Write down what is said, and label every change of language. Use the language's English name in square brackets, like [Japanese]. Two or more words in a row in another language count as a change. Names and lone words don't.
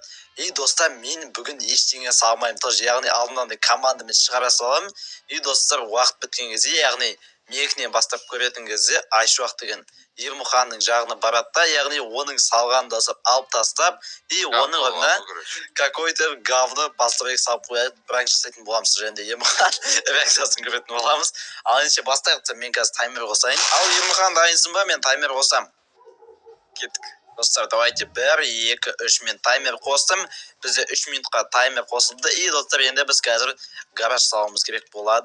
[Kazakh] И, достар, мен бүгін ештеңе салмаймын. Тоже, яғни алдымнан командамен шығара саламын. И, достар, уақыт біткен кезде, яғни мекінен бастап көретін кезде Айшуақ деген Ермұханның жағына барады да, яғни оның салғанын достар алып тастап, и оның орнына [Russian] какой-то говно постройка [Kazakh] салып қояды, пранк жасайтын боламыз. Және де Ермұхан реакциясын көретін боламыз. Ал ендеше бастайық, мен қазір таймер қосайын. Ал Ермұхан дайынсың ба? Мен таймер қосам. Кеттік. Достар, давайте 1, 2, 3 мен таймер қостым. Бізде 3 минутқа таймер қосылды. И, достар, енді біз қазір гараж салуымыз керек болады.